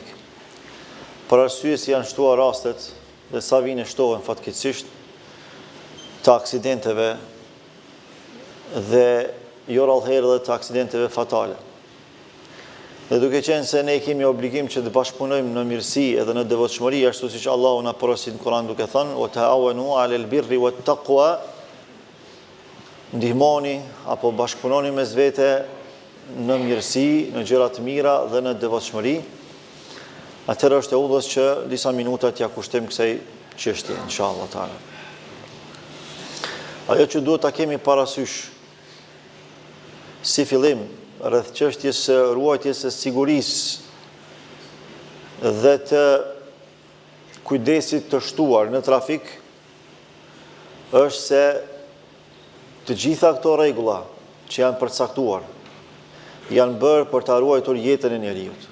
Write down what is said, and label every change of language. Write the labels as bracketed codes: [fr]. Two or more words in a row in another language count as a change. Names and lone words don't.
[sq] Për arsye se janë shtuar rastet dhe sa vijnë shtohen fatkeqësisht të aksidenteve dhe jo rallëherë dhe të aksidenteve fatale. Dhe duke qenë se ne kemi obligim që të bashkëpunojmë në mirësi edhe në devotshmëri, ashtu siç Allahu na porosit në Kur'an duke thënë: [ar] "وتعاونوا على البر والتقوى", [sq] ndihmoni apo bashkëpunoni mes vete në mirësi, në gjëra të mira dhe në devotshmëri. Atëherë është e udhës që disa minuta t'ia kushtojmë kësaj çështje, [ar] إن شاء الله تعالى. [sq] Ajo që duhet ta kemi parasysh si fillim rreth çështjes së ruajtjes së sigurisë dhe të kujdesit të shtuar në trafik është se të gjitha këto rregulla që janë përcaktuar janë bërë për ta ruajtur jetën e njerëzit.